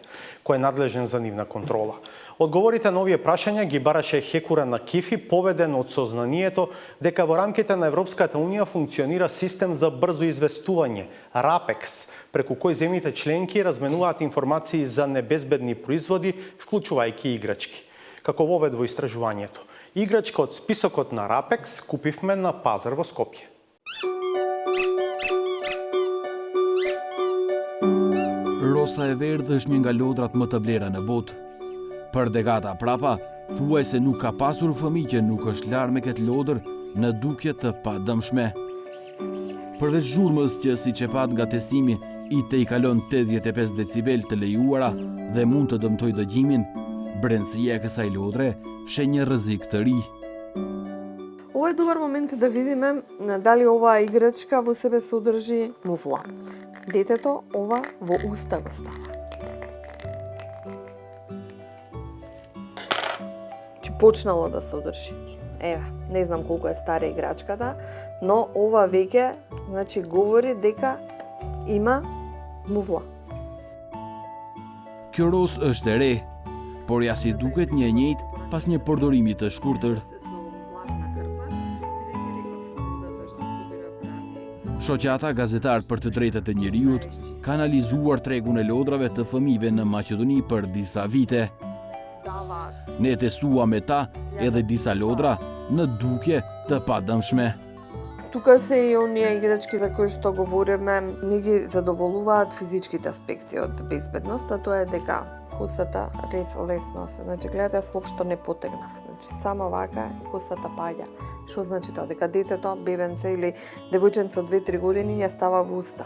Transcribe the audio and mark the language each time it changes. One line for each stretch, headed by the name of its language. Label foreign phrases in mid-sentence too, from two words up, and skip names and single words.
Macedonian: Кој е надлежен за нивна контрола? Одговорите на овие прашања ги бараше Хекура на Кифи, поведен од сознанието дека во рамките на Европската Унија функционира систем за брзо известување, RAPEX, преку кој земјите членки разменуваат информации за небезбедни производи, вклучувајќи играчки. Како вовед во истражувањето. Играчка од списокот на RAPEX купивме на пазар во Скопје.
Albanian: Rosa e verdhë është një nga lodrat më të vlera në botë. Për dekada prapa, thuaj se nuk ka pasur fëmijë që nuk është larë me këtë lodër në dukje të padëmshme. Përveç zhurmës që siç e pat nga testimi i kalon 85 decibel të lejuara dhe mund të dëmtoj dëgjimin, brendësia e kësaj lodre fshe një rrezik të ri.
Macedonian: Ова е добар момент да видиме дали оваа играчка во себе содржи муфла. Детето ова во уста го става. Чи почнало да содржи. Еве, не знам колку е стара играчката, но ова веќе, говори дека има муфла.
Albanian: Kjo ros është e re, por ja si duket një e njëjtë pas një përdorimi të shkurtër. Shoqata gazetar për të drejtat e njeriut ka analizuar tregun e lodrave të fëmijëve në Maqedoni për disa vite. Ne testuam me ta edhe disa lodra në dukje të padëmshme.
Macedonian: Тука се и оние играчки за кои што говориме, не ги задоволуваат физичките аспекти од безбедност, а тоа е дека косата лесно се. Гледате, јас воопшто не потегнав. Само вака и косата паѓа. Што значи тоа? Дека детето, бебенце или девојченце од 2-3 години ја става во уста.